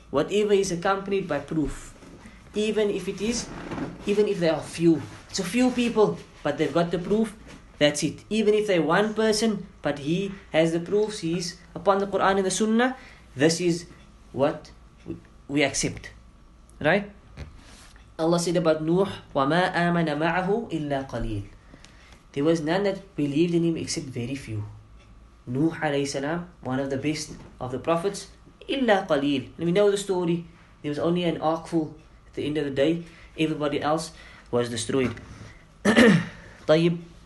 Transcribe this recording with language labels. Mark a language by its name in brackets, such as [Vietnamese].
[English] Whatever is accompanied by proof. Even if there are few. It's a few people, but they've got the proof, that's it. Even if they're one person, but he has the proofs, he's upon the Quran and the Sunnah, this is what we accept. Right? Allah said about Nuh, [Arabic] وَمَا آمَنَ مَعَهُ إِلَّا قَلِيلٌ. [English] There was none that believed in him except very few. Nuh alayhi salam, one of the best of the prophets, [Arabic] إِلَّا قَلِيلٌ. [English] And we know the story. There was only an ark full. At the end of the day, everybody else was destroyed. طيب.